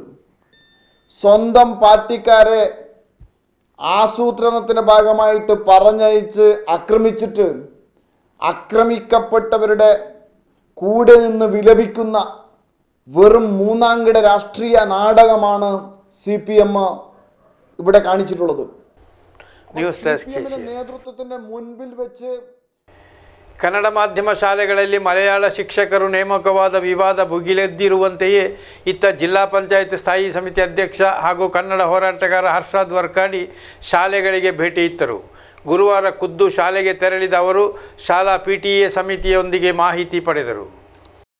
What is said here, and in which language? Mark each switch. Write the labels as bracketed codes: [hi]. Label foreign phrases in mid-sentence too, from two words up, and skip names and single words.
[ml] സ്വന്തം പാർട്ടിക്കാരെ ആസൂത്രണത്തിൻ്റെ ഭാഗമായിട്ട് പറഞ്ഞയച്ച് ആക്രമിച്ചിട്ട് ആക്രമിക്കപ്പെട്ടവരുടെ കൂടെ നിന്ന് വിലപിക്കുന്ന വെറും മൂന്നാംകിട രാഷ്ട്രീയ നാടകമാണ് CPM ഇവിടെ കാണിച്ചിട്ടുള്ളത്. നേതൃത്വത്തിന്റെ മുൻപിൽ വെച്ച് [kn] ಕನ್ನಡ ಮಾಧ್ಯಮ ಶಾಲೆಗಳಲ್ಲಿ ಮಲಯಾಳ ಶಿಕ್ಷಕರು ನೇಮಕವಾದ ವಿವಾದ ಭುಗಿಲೆದ್ದಿರುವಂತೆಯೇ ಇತ್ತ ಜಿಲ್ಲಾ ಪಂಚಾಯತ್ ಸ್ಥಾಯಿ ಸಮಿತಿ ಅಧ್ಯಕ್ಷ ಹಾಗೂ ಕನ್ನಡ ಹೋರಾಟಗಾರ ಹರ್ಷಾದ್ ವರ್ಕಾಡಿ ಶಾಲೆಗಳಿಗೆ ಭೇಟಿ ಇತ್ತರು. ಗುರುವಾರ ಖುದ್ದು ಶಾಲೆಗೆ ತೆರಳಿದ ಅವರು ಶಾಲಾ PTA ಸಮಿತಿಯೊಂದಿಗೆ ಮಾಹಿತಿ ಪಡೆದರು.